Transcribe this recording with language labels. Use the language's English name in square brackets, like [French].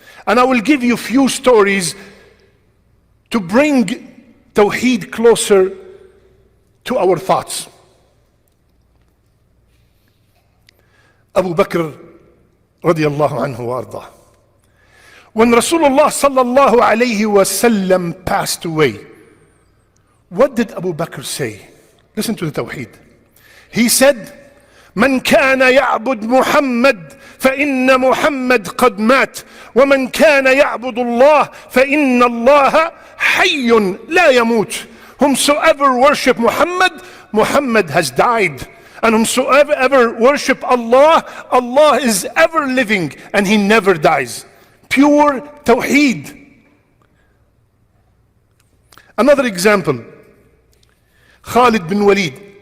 [English] And I will give you a few stories to bring Tawheed closer to our thoughts. Abu Bakr radiallahu anhu wa ardah. When Rasulullah sallallahu alayhi wasallam passed away, what did Abu Bakr say? Listen to the Tawheed. He said, [Arabic] من كان يعبد محمد فإن محمد قد مات ومن كان يعبد الله فإن الله حي لا يموت. [English] Whomsoever worship Muhammad, Muhammad has died. And whomsoever worship Allah, Allah is ever living and he never dies. Pure Tawheed. Another example, Khalid bin Walid.